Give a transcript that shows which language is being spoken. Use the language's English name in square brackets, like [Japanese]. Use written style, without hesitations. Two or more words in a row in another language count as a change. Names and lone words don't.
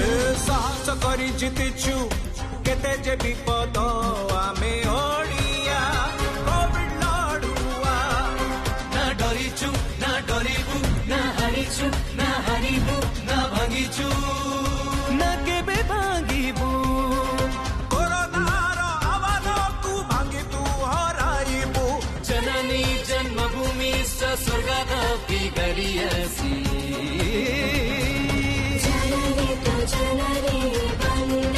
[Odia] ସାହସ କରି ଜିତିଛୁ କେତେ ଯେ ବିପଦ ଆମେ ଓଡ଼ିଆ କୋଭିଡ଼ ଲଢ଼ୁଆ ନା ଡରିଛୁ ନା ଡରିବୁ ନା ହାରିଛୁ ନା ହାରିବୁ ନା ଭାଙ୍ଗିଛୁ ନା କେବେ ଭାଙ୍ଗିବୁ କରୋନାର ଆୱାଜକୁ ଭାଙ୍ଗି ତୁ ହରାଇବୁ [Sanskrit] जननी जन्मभूमि स्वर्गदापि गरीयसी [Odia] ଜନନୀ ତୋ ଜନନୀ